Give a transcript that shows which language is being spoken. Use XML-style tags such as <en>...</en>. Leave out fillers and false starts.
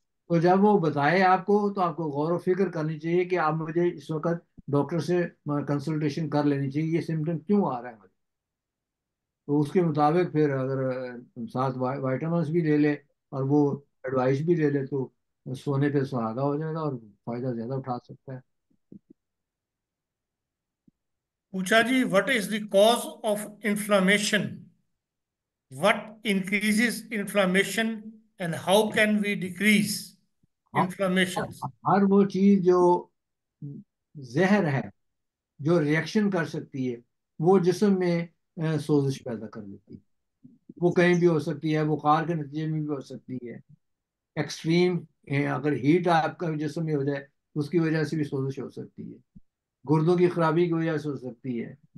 <ur>تو جب وہ بتائے آپ کو تو آپ کو غور و فکر کرنی چاہیے کہ آپ مجھے اس وقت ڈاکٹر سے کنسلٹیشن کر لینی چاہیے، یہ سمٹم کیوں آ رہا ہے مجھے، تو اس کے مطابق پھر اگر ساتھ وائٹامنس بھی لے لے اور وہ ایڈوائس بھی لے لے تو سونے پہ سہاگا ہو جائے گا اور فائدہ زیادہ اٹھا سکتا ہے۔ پوچھا جی</ur> <en>what is the cause of inflammation? What increases inflammation and how can we decrease inflammations?</en> <ur>ہر وہ چیز جو زہر ہے جو ریئیکشن کر سکتی ہے وہ جسم میں سوزش پیدا کر دیتی ہے، وہ کہیں بھی ہو سکتی ہے، بخار کے نتیجے میں بھی ہو سکتی ہے، ایکسٹریم اگر ہیٹ آپ کا جسم میں ہو جائے تو اس کی وجہ سے بھی سوزش ہو سکتی ہے، گردوں کی خرابی کی وجہ سے ہو سکتی ہے،</ur>